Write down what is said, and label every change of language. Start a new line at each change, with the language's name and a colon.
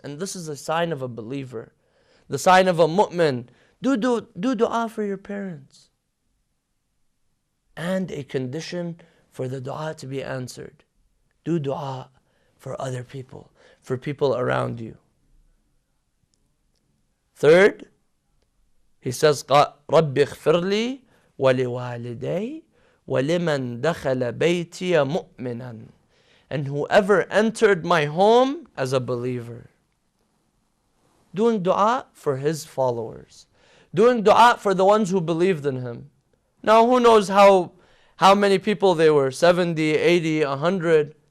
English: And this is a sign of a believer, the sign of a mu'min. Do dua for your parents. And a condition for the dua to be answered, do dua for other people, for people around you. Third, he says,
Arabic: رَبِّ اغْفِرْ لِي وَلِوَالِدَيْ وَلِمَنْ دَخَلَ بَيْتِيَ مُؤْمِنًا.
English: And whoever entered my home as a believer. Doing dua for his followers. Doing dua for the ones who believed in him. Now who knows how many people they were, 70, 80, 100.